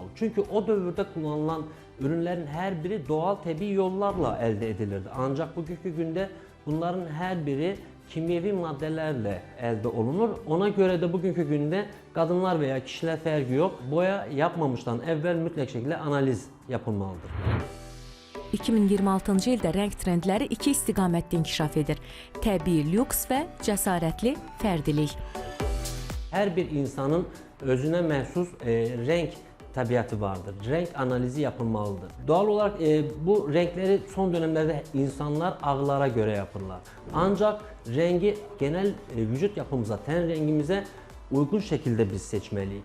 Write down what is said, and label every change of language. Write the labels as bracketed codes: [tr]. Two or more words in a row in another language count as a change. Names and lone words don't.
[tr] Çünkü o dövrde kullanılan ürünlerin her biri doğal tabii yollarla elde edilirdi. Ancak bugünkü günde bunların her biri kimyevi maddelerle elde olunur. Ona göre de bugünkü günde kadınlar veya kişiler farkı yok. Boya yapmamıştan evvel mütlak şekilde analiz yapılmalıdır. [az] 2026-cı ildə rəng trendləri iki istiqamətdə inkişaf edir. Təbii lüks və cəsarətli fərdilik. [tr] Her bir insanın özüne mahsus renk tabiatı vardır. Renk analizi yapılmalıdır. Doğal olarak bu renkleri son dönemlerde insanlar ağlara göre yapırlar. Ancak rengi genel vücut yapımıza, ten rengimize uygun şekilde biz seçmeliyiz.